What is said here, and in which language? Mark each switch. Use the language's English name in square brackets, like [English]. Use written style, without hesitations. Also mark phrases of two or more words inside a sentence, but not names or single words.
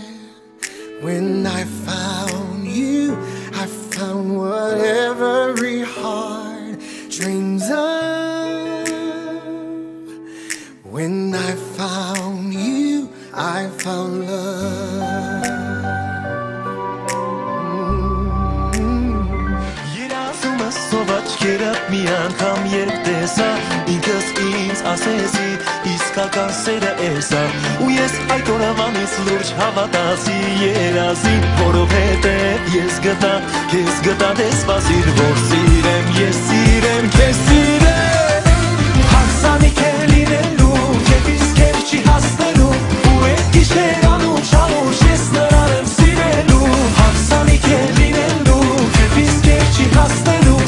[English] When I found you, I found what every heart dreams of. When I found you, I found love. [Armenian] Երաս մի անգամ երբ տեսա, ինքս ինձ ասեցի, իսկական սերը էսա, ու ես այդ օրվանից լուրջ հավատացի երազին, որովհետև ես գտա, քեզ գտա դե սպասիր, որ սիրեմ, ես սիրեմ, քեզ սիրեմ, հարսանիք է լինելու, քեզ իսկ քեզ չի հասնելու, ու այդ գիշեր անուշ ես նրան եմ սիրելու, հարսանիք է լինելու, քեզ իսկ քեզ չի հասնելու,